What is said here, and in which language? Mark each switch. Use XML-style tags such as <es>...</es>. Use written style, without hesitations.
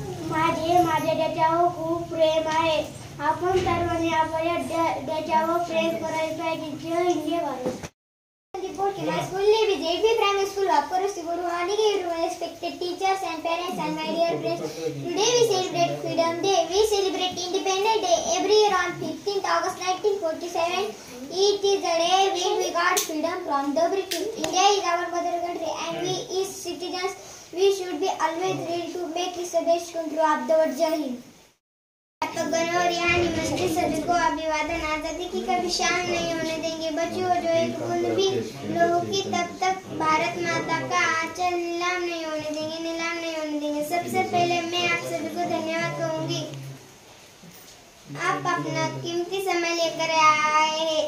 <mr>माझ्या देशावर खूप प्रेम आहे. आपण सर्वांनी आपल्या देशावर प्रेम करायला पाहिजे. जय हिंद, जय Bharat.</mr> <en>My school name is JP Primary School of Kursti. Guru Aniki, respected teachers and parents and my dear friends. Today we celebrate Freedom Day. We celebrate Independence Day every year on 15th August 1947. It is the day when we got freedom from the British. India is our mother country and we as citizens we should be always ready to make it the best country of the world. Jai Hind.</en> <hi>गणौर यहाँ नमस्ते सभी को अभिवादन। आजादी की कभी शाम नहीं होने देंगे बच्चों, जो एक बूंद भी लोगों की तब तक भारत माता का आंचल नीलाम नहीं होने देंगे, नीलाम नहीं होने देंगे। सबसे पहले मैं आप सभी को धन्यवाद कहूँगी। आप अपना कीमती समय लेकर आए हैं।</hi>